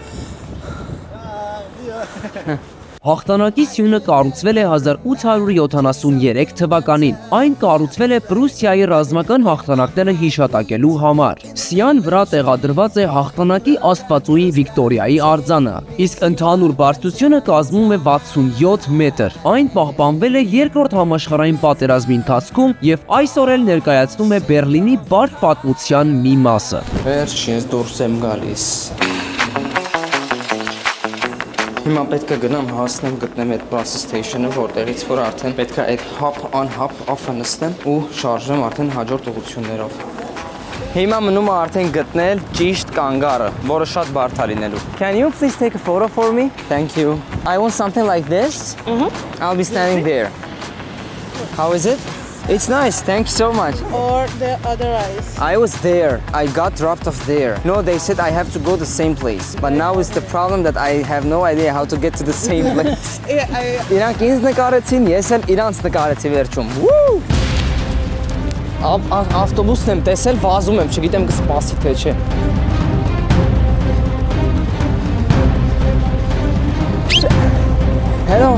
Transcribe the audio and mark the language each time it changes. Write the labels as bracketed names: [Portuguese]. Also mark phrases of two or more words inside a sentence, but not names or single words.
[Armenian] Հաղթանակի սյունը կառուցվել է 1873 թվականին։ Այն կառուցվել է Պրուսիայի ռազմական հաղթանակները հիշատակելու համար։ Սյան վրա տեղադրված է հաղթանակի աստվածուհի Վիկտորիայի արձանը, իսկ ընդհանուր բարձրությունը կազմում է 67 մետր։ Այն պահպանվել է Երկրորդ համաշխարհային պատերազմի ընթացքում եւ այսօր էլ ներկայացնում է Բերլինի բարդ պատմության մի մասը։ Վերջ, ես դուրս եմ գալիս։ Հիմա պետք է գնամ հասնեմ գտնեմ այդ [English] bus station- [Armenian] ը, որտեղից որ արդեն պետք է այդ [English] hop off- [Armenian] ը նստեմ ու շարժեմ արդեն հաջորդ ուղղություններով։ Հիմա մնում է արդեն գտնել ճիշտ կանգառը, որը շատ բարդ է լինելու։ [English] Can you please take a photo for me? Thank you. I want something like this. I'll be standing there. How is it? It's nice, thank you so much. Or the other eyes. I was there. I got dropped off there. No, they said I have to go the same place. But now it's the problem that I have no idea how to get to the same place. [Armenian] Իրանք ինձ նկարեցին, ես էլ իրանց նկարեցի վերջում։ Ավտոբուսն եմ տեսել, վազում եմ, չգիտեմ կսպասի թե չէ։ Hello.